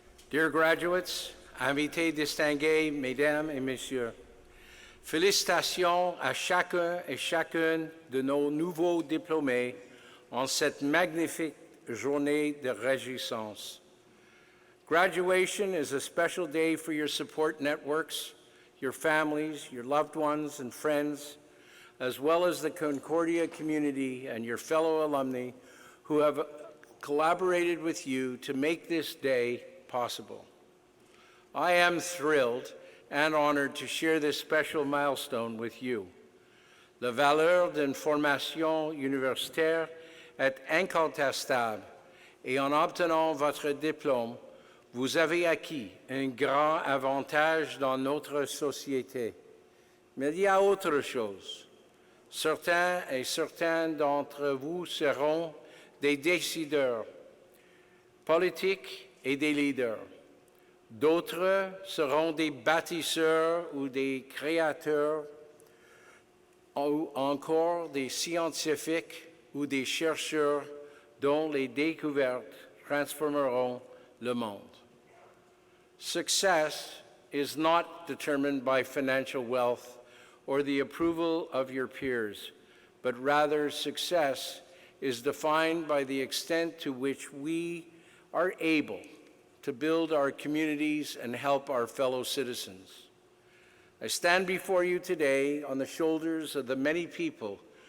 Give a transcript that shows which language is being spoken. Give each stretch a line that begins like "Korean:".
English: Dear graduates,
French: invités distingués, mesdames et messieurs, félicitations à chacun et chacune de nos nouveaux diplômés en cette magnifique journée de réjouissance.
English: Graduation is a special day for your support networks, your families, your loved ones and friends, as well as the Concordia community and your fellow alumni who have collaborated with you to make this day possible. I am thrilled and honored to share this special milestone with you.
French: La valeur d'une formation universitaire est incontestable et en obtenant votre diplôme, vous avez acquis un grand avantage dans notre société. Mais il y a autre chose. Certains et certaines d'entre vous seront des décideurs politiques et des leaders. D'autres seront des bâtisseurs ou des créateurs, ou encore des scientifiques ou des chercheurs dont les découvertes transformeront le monde.
English: Success is not determined by financial wealth or the approval of your peers, but rather success is defined by the extent to which we are able to build our communities and help our fellow citizens. I stand before you today on the shoulders of the many people